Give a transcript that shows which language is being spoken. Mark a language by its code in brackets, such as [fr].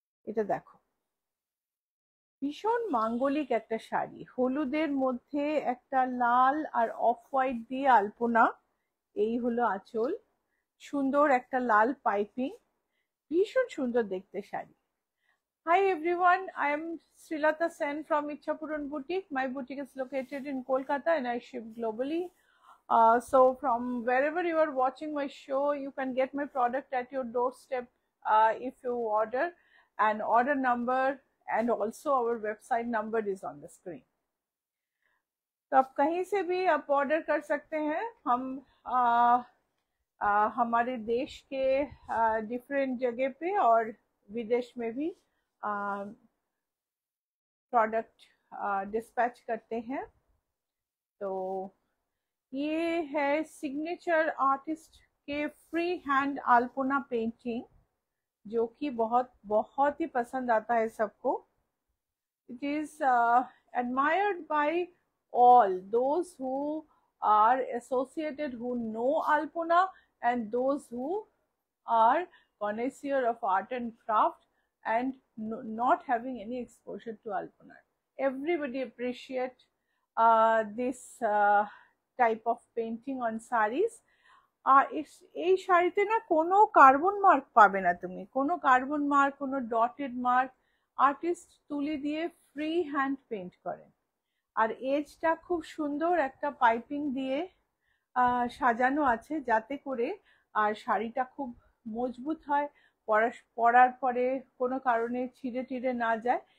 [bn] এটা দেখো, ভীষণ মাঙ্গলিক একটা শাড়ি, হলুদের মধ্যে একটা লাল আর অফ হোয়াইট দিয়ে আলপনা। এই হলো আঁচল, সুন্দর একটা লাল পাইপিং, ভীষণ সুন্দর দেখতে sari. [en] Hi everyone, I am Srilata Sen from Ichhapuran Boutique. My boutique is located in Kolkata and I ship globally. So from wherever you are watching my show, you can get my product at your doorstep if you order. And order number and also our website number is on the screen. [hi] तो आप कहीं से भी आप order कर सकते हैं। हम हमारे देश के डिफरेंट जगह पे और विदेश में भी प्रोडक्ट डिस्पैच करते हैं। तो ये है सिग्नेचर आर्टिस्ट के फ्री हैंड अल्पना पेंटिंग, जो कि बहुत बहुत ही पसंद आता है सबको। [en] It is admired by all those who are associated, who know Alpona, and those who are connoisseur of art and craft and not having any exposure to Alpona. Everybody appreciate this type of painting on sarees. [bn] আর এই শাড়িতে না কোনো carbon mark পাবে না তুমি, কোনো carbon mark, কোনো dotted mark. Artist তুলি দিয়ে ফ্রি হ্যান্ড পেন্ট করেন। আর এজটা খুব সুন্দর একটা পাইপিং দিয়ে সাজানো আছে, যাতে করে আর শাড়িটা খুব মজবুত হয়, পরার পরে কোনো কারণে ছিঁড়ে টিড়ে না যায়।